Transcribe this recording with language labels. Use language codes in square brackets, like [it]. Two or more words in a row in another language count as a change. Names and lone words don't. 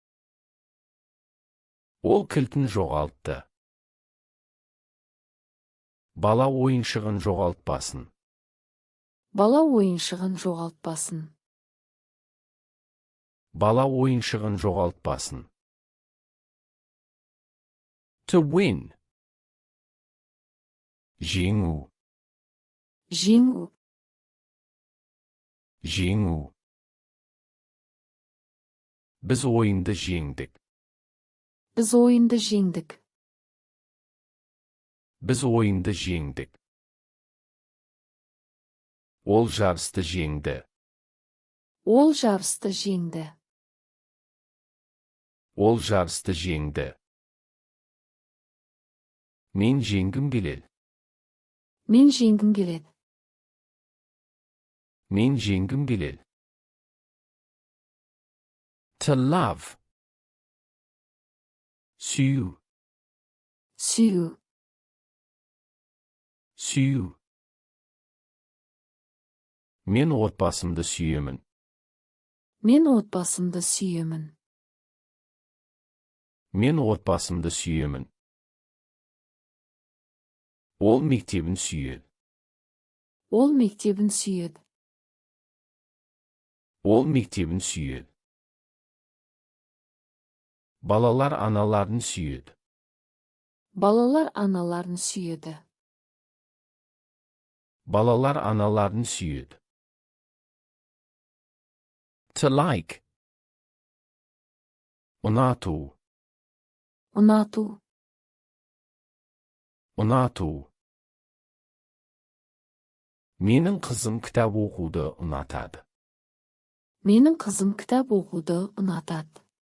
[kk] Ол кілтін жоғалтты. Бала ойыншығын жоғалтпасын. Бала ойыншығын жоғалтпасын. Бала ойыншығын жоғалтпасын. [en] To win. [kk] Жеңу. Жеңу. Жеңу. Біз ойынды жеңдік. Біз ойынды жеңдік. Біз ойынды жеңдік. Ол жарысты жеңді. Ол жарысты жеңді. Ол жарысты жеңді. Мен жеңгім келеді. Мен жеңгім келеді. Мен жеңгім келеді. [en] To love. [kk] Сүю. Сүю. Сүю. Мен отбасымды сүйемін. Мен отбасымды сүйемін. Мен отбасымды сүйемін. Ол мектебін сүйеді. Ол мектебін сүйеді. Ол мектебін сүйеді. Балалар аналарын сүйеді. Балалар аналарын сүйеді. Балалар аналарын сүйеді. [en] To like. [kk] Ұнату. Ұнату. Ұнату. Менің қызым кітап оқуды ұнатады. Менің қызым кітап оқуды ұнатады.